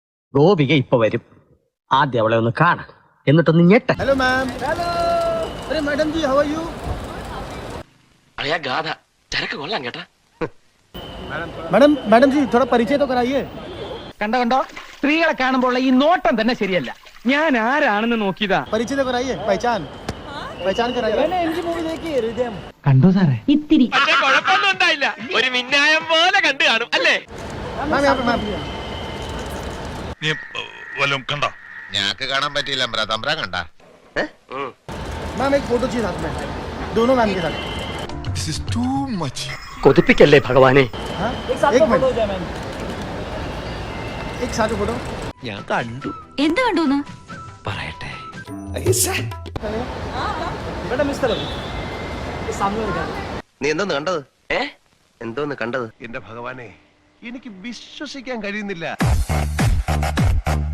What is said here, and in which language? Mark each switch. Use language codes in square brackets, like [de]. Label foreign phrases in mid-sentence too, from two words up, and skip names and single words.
[ml] ഗോപിക ഇപ്പൊ വരും. ആദ്യം അവളെ ഒന്ന് കാണാം, എന്നിട്ടൊന്ന് ഞെട്ട. [hi] हेलो मैम. हेलो. अरे मैडम जी, [en] How are you? [ml] അളിയാ ഗാഥ ചരക്ക് കൊള്ളാം കേട്ടാ. [hi] मैडम जी थोड़ा परिचय तो कराइए. [ml] കണ്ടോ സ്ത്രീകളെ കാണുമ്പോൾ ഈ നോട്ടം തന്നെ ശരിയല്ല. ഞാൻ ആരാണെന്ന് നോക്കിയതാ. [hi] परिचय तो कराइए. पहचान कराइए. मैंने इनकी मूवी देखी है, हृदयम. [ml] കണ്ടോ സാറേ? ഇത്തിരി പക്ഷേ കുഴപ്പമൊന്നും ഉണ്ടായില്ല. ഒരു മിന്നായം പോലെ കണ്ടു കാണും അല്ലേ? [hi] मैम यहाँ पे मैम. [ml] നീ വല്ലതും കണ്ടോ? ഞാക്ക് കാണാൻ പറ്റിയില്ല. തമ്പ്രാൻ കണ്ട [hi] मैम एक फोटो चाहिए साथ में, दोनों मैम के साथ. [en] This is too much. [ml] കൊതിപ്പിക്കല്ലേ ഭഗവാനെ. [hi] हाँ? एक मिनट. एक साथ फोटो. [ml] ഞാൻ കണ്ടു എന്ത് കണ്ടു? പറയട്ടെ. നീ എന്തോന്ന് കണ്ടത്? എന്തോന്ന് കണ്ടത്? എന്റെ ഭഗവാനെ, എനിക്ക് വിശ്വസിക്കാൻ കഴിയുന്നില്ല.